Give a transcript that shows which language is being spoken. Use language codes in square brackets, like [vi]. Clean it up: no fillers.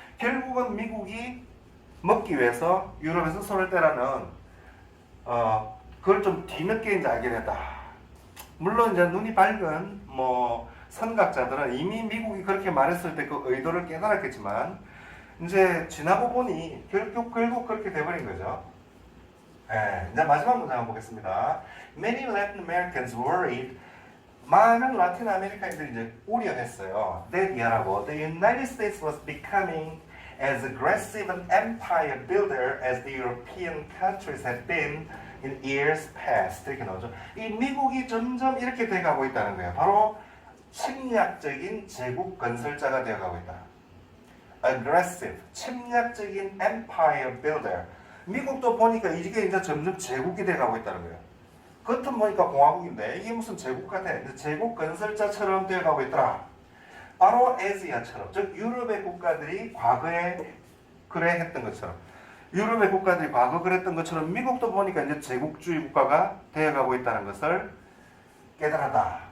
[ko] 결국은 미국이 먹기 위해서 유럽에서 손을 떼라는 그걸 좀 뒤늦게 이제 알게 됐다. 물론 이제 눈이 밝은 뭐 선각자들은 이미 미국이 그렇게 말했을 때 그 의도를 깨달았겠지만 이제 지나고 보니 결국 그렇게 돼버린 거죠. 이제 마지막 문장 한번 보겠습니다. [en] Many Latin Americans worried. [ko] 많은 라틴 아메리카인들이 이제 우려했어요. [en] that [ko] 이하라고 [en] the United States was becoming as aggressive an empire builder as the European countries had been in years past. [ko] 이렇게 나오죠. 이 미국이 점점 이렇게 돼가고 있다는 거예요. 바로 침략적인 제국 건설자가 되어가고 있다. [en] aggressive, [ko] 침략적인 [en] empire builder. [ko] 미국도 보니까 이게 이제 점점 제국이 돼가고 있다는 거예요. 겉은 보니까 공화국인데 이게 무슨 제국 같아. 제국 건설자처럼 되어가고 있더라. 바로 아시아처럼, 즉 유럽의 국가들이 과거에 그래 했던 것처럼, 유럽의 국가들이 과거 그랬던 것처럼 미국도 보니까 이제 제국주의 국가가 되어가고 있다는 것을 깨달았다.